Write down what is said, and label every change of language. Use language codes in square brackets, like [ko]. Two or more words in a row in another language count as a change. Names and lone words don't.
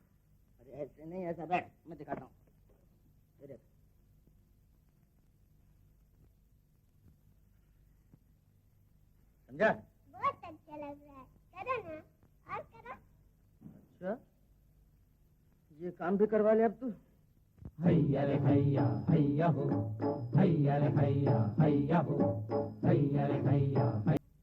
[hi] अरे ऐसे नहीं, ऐसा बैठ, मैं दिखाता हूँ। समझा? बहुत अच्छा लग रहा है, करो ना, और करो। अच्छा ये काम भी करवा ले अब तू? हैया रे हैया हैया हो, हैया रे हैया हैया हो, हैया रे हैया हैया।